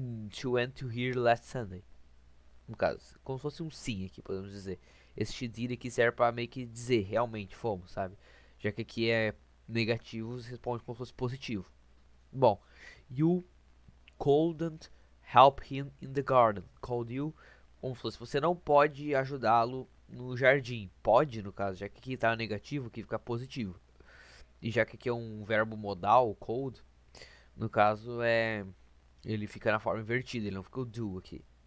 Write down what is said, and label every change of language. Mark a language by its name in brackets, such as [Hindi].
[English] She went to here last Sunday. [Portuguese] No caso, como se fosse um sim aqui, podemos dizer. Esse she did aqui serve para meio que dizer, realmente fomos, sabe? Já que aqui é negativo, você responde como se fosse positivo. [English] Bom, you couldn't help him in the garden. [Portuguese] Called you, como se fosse, você não pode ajudá-lo no jardim. Pode, no caso, já que aqui tá negativo, aqui fica positivo. E já que aqui é um verbo modal, cold, no caso ele fica na forma invertida, ele não fica o do aqui.